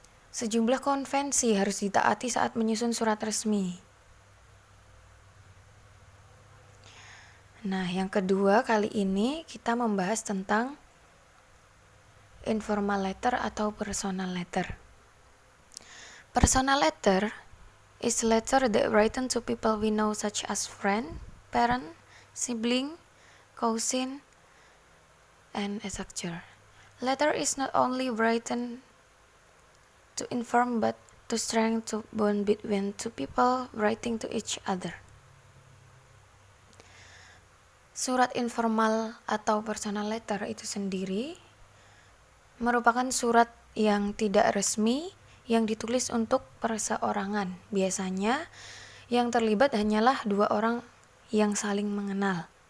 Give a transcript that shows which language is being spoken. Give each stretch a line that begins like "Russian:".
Indonesian: Sejumlah konvensi harus ditaati saat menyusun surat resmi. Nah, yang kedua kali ini kita membahas tentang informal letter atau personal letter.
English: Personal letter is a letter that written to people we know such as friend, parent, sibling, cousin, and etc. Letter is not only written to inform but to strengthen bond between two people writing to each other.
Indonesian: Surat informal atau personal letter itu sendiri merupakan surat yang tidak resmi yang ditulis untuk perseorangan. Biasanya yang terlibat hanyalah 2 orang yang saling mengenal.